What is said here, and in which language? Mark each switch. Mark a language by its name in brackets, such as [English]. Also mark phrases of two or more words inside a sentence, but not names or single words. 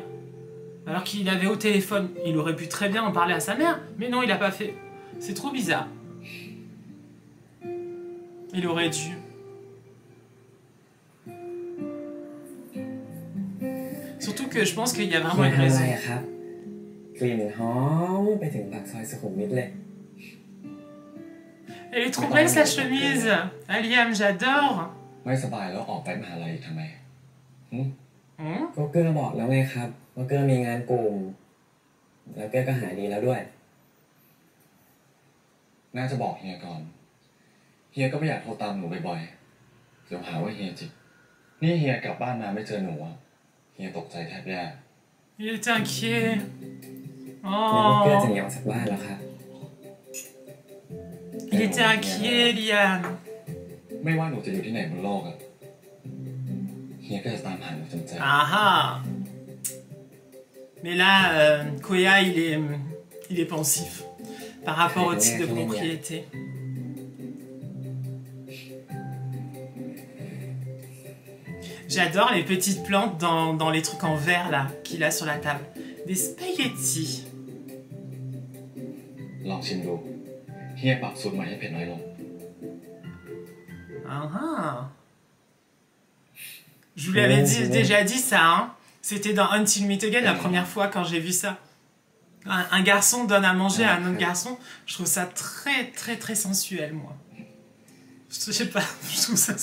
[French] Alors qu'il avait au téléphone, il aurait pu très bien en parler à sa mère, mais non, il a pas fait. C'est trop bizarre. Il aurait dû. Surtout que je pense qu'il y a vraiment une raison. [Thai] ครับกลิ่นหอมไปถึงปากซอยสุขุมวิทเลย [French] Elle est trop belle sa chemise. Ah, Liam, j'adore. [Thai] ไม่สบายแล้วออกไปมหาลัยทำไม Hmm? ก็เกอร์บอกแล้วไงครับว่าเกอร์มีงานกลุ่มแล้วเกอร์ก็หายดีแล้วด้วย น่าจะบอกเฮียก่อนเฮียก็ไม่อยากโทรตามหนูบ่อยๆเดี๋ยวหาว่าเฮียจิกนี่เฮียกลับบ้านมาไม่เจอหนูอ่ะเฮียตกใจแทบแย่ [French] Il est inquiet. [Thai] เกอร์ Oh. จะหนีออกจากบ้านแล้วครับ [French] Il était inquiet, Liam. [Thai] ไม่ว่าหนูจะอยู่ที่ไหนบนโลกอ่ะเฮียก็จะตามหาหนูจนเจอ Ah ah. [French] Mais là, Koya, il est pensif par rapport au titre de propriété. J'adore les petites plantes dans les trucs en verre là qu'il a sur la table. Des spaghettis. [Thai] ลองชิมดูเฮียปรับสูตรใหม่ให้เผ็ดน้อยลง Ah ah. [French] Je vous l'avais déjà dit ça, hein. C'était dans Until We Meet Again la première fois quand j'ai vu ça. Un garçon donne à manger à un autre garçon. Je trouve ça très sensuel, moi. Je sais pas, je trouve ça...